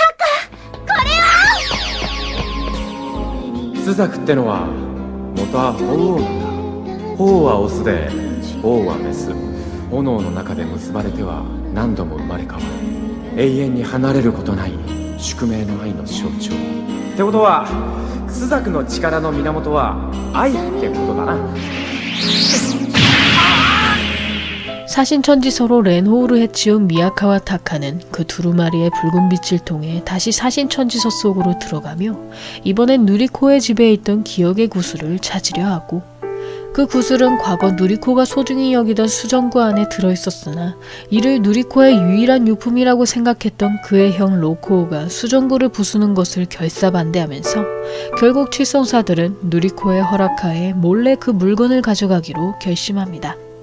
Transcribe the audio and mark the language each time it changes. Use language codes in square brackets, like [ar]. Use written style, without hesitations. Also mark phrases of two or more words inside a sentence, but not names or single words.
[ja] 朱雀ってのは元は鳳凰なんだ。鳳はオスで凰はメス。炎の中で結ばれては何度も生まれ変わる。永遠に離れることない宿命の愛の象徴ってことは、朱雀の力の源は愛ってことだな。 [ko] 사신천지서로 렌호우를 해치운 미야카와 타카는 그 두루마리의 붉은 빛을 통해 다시 사신천지서 속으로 들어가며 이번엔 누리코의 집에 있던 기억의 구슬을 찾으려 하고, 그 구슬은 과거 누리코가 소중히 여기던 수정구 안에 들어있었으나 이를 누리코의 유일한 유품이라고 생각했던 그의 형 로코우가 수정구를 부수는 것을 결사반대하면서 결국 칠성사들은 누리코의 허락하에 몰래 그 물건을 가져가기로 결심합니다.